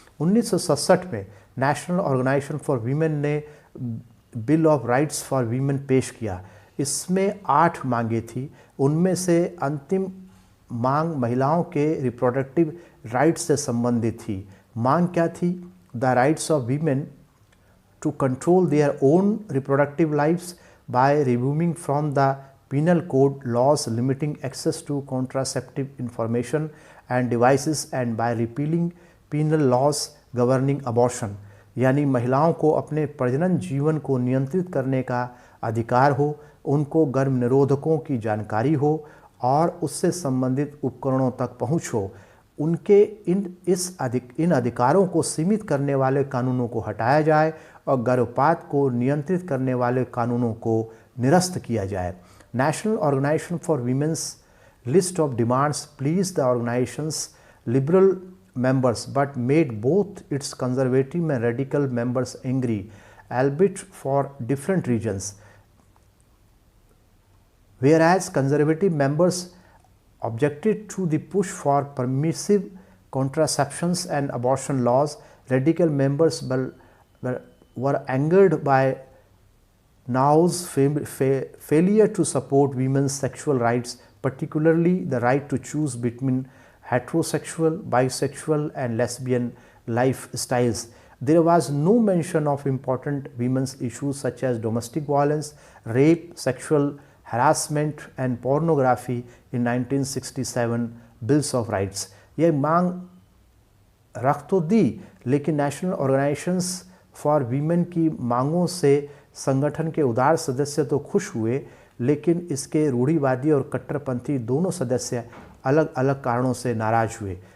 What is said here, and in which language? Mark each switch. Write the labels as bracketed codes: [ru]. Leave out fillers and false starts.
[hi] 1967 में national organisation for women ने bill of rights for women पेश किया। इसमें 8 मांगें थी। उनमें से अंतिम मांग महिलाओं के रिप्रोडक्टिव राइट्स से संबंधित थी। मांग क्या थी? [en] The rights of women to control their own reproductive lives by removing from the penal code laws limiting access to contraceptive information and devices and by repealing penal laws governing abortion। [hi] यानी महिलाओं को अपने प्रजनन जीवन को नियंत्रित करने का अधिकार हो, उनको गर्भ निरोधकों की जानकारी हो और उससे संबंधित उपकरणों तक पहुँच हो। उनके इन अधिकारों को सीमित करने वाले कानूनों को हटाया जाए और गर्भपात को नियंत्रित करने वाले कानूनों को निरस्त किया जाए। [en] National organisation for women's list of demands pleased the organisation's liberal members but made both its conservative and radical members angry, albeit for different reasons. Whereas conservative members objected to the push for permissive contraceptions and abortion laws, radical members were angered by Now's failure to support women's sexual rights, particularly the right to choose between heterosexual, bisexual and lesbian lifestyles. There was no mention of important women's issues such as domestic violence, rape, sexual harassment and pornography in 1967 Bills of Rights। [hi] यह मांग रख तो दी, लेकिन national organisations for women की मांगों से संगठन के उदार सदस्य तो खुश हुए, लेकिन इसके रूढ़िवादी और कट्टरपंथी दोनों सदस्य अलग अलग कारणों से नाराज़ हुए।